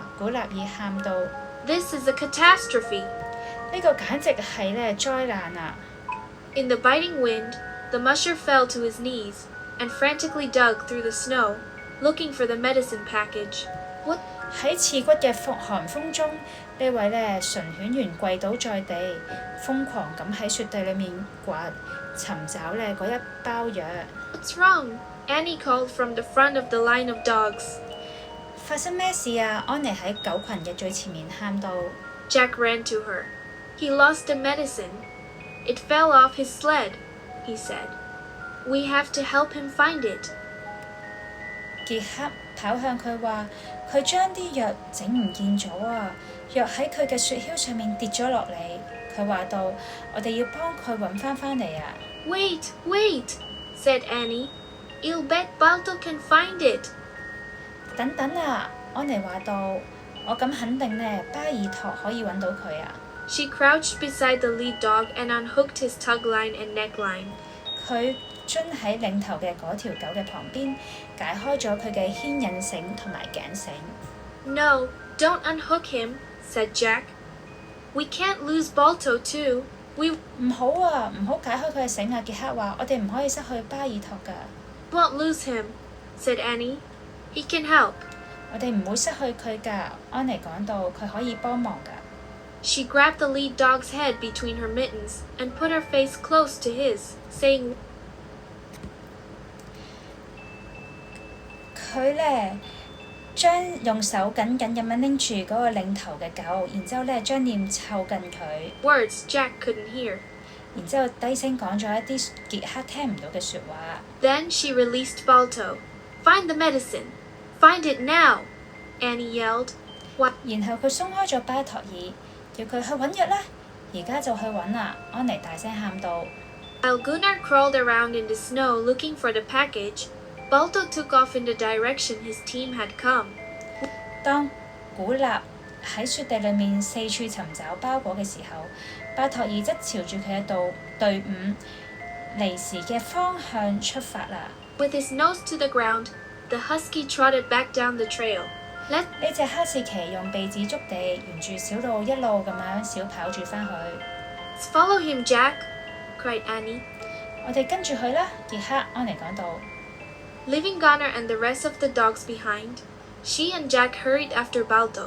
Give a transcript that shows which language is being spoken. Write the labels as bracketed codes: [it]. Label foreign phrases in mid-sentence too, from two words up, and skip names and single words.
[yue] 古納爾喊道。 [en] This is a catastrophe. [yue] 呢個簡直係呢災難啊！ [en] In the biting wind, the musher fell to his knees and frantically dug through the snow, looking for the medicine package. What? [yue] 喺刺骨嘅寒風中，呢位呢純犬員跪倒在地，瘋狂咁喺雪地裏面掘，尋找呢嗰一包藥。 [en] What's wrong? Annie called from the front of the line of dogs. [yue] 發生咩事啊？安妮喺狗群嘅最前面喊道。 [en] Jack ran to her. He lost the medicine. It fell off his sled, he said. We have to help him find it. [yue] 傑克跑向佢話：佢將啲藥整唔見咗啊！藥喺佢嘅雪橇上面跌咗落嚟。佢話道：我哋要幫佢揾返嚟啊！ [en] Wait, wait, said Annie. I'll bet Balto can find it. [yue] 等等啊！安妮話道：我咁肯定呢，巴爾托可以揾到佢啊！ [en] She crouched beside the lead dog and unhooked his tug line and neckline. [yue] 佢蹲喺領頭嘅嗰條狗嘅旁邊，解開咗佢嘅牽引繩同埋頸繩。 [en] No, don't unhook him, said Jack. We can't lose Balto too. We [yue] 唔好啊，唔好解開佢嘅繩啊！傑克話：我哋唔可以失去巴爾托㗎。 [en] won't lose him, said Annie. He can help. [yue] 我哋唔會失去佢㗎。安妮講到，佢可以幫忙㗎。 [en] She grabbed the lead dog's head between her mittens and put her face close to his, saying, [yue] 佢呢將用手緊緊咁樣拎住嗰個領頭嘅狗，然之後呢將臉湊近佢。 [en] Words Jack couldn't hear. [yue] 然之後低聲講咗一啲傑克聽唔到嘅説話。 [en] Then she released Balto. Find the medicine. Find it now, Annie yelled. What? [yue] 然後佢鬆開咗巴托爾，叫佢去揾藥啦！而家就去揾啦！安妮大聲喊道。 [en] While Gunnar crawled around in the snow looking for the package, Balto took off in the direction his team had come. [yue] 當古納喺雪地裏面四處尋找包裹嘅時候，巴托爾則朝住佢嘅隊伍離時嘅方向出發啦。 [en] With his nose to the ground, the husky trotted back down the trail. [yue] 呢隻哈士奇用鼻子觸地，沿住小路一路咁樣小跑住返去。 [en] Let's follow him, Jack, cried Annie. [yue] 我哋跟住佢啦，傑克安妮講道。 [en] Leaving Gunnar and the rest of the dogs behind, she and Jack hurried after Balto.